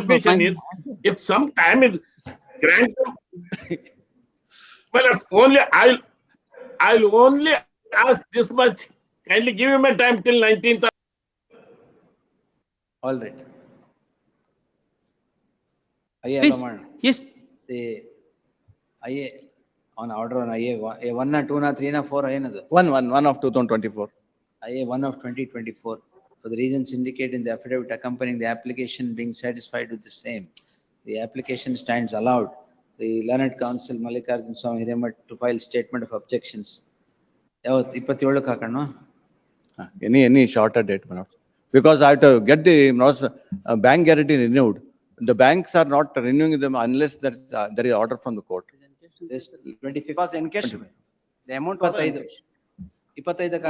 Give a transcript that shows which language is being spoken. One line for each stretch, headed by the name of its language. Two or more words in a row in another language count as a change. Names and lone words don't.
English: submission is, if some time is granted, my lords, I'll only ask this much. Kindly give him a time till 19th. All right. IA Please. allow
Kannada: ಮಾಡೋಣ.
English: Yes. The IA on order on IA 1 na 2 na 3 na 4 ಏನದು? 1 of 2024. IA 1 of 2024. For the reasons indicated in the affidavit accompanying the application being satisfied with the same, the application stands allowed. The learned counsel Mallikarjun Swami Hiremat to file statement of objections.
Kannada: ಯಾವತ್ತು 27ಕ್ಕೆ ಹಾಕೋಣ?
English: Any shorter date, because I have to get the bank guarantee renewed. The banks are not renewing them unless there is order from the court. This 25th. Because in case the amount was 25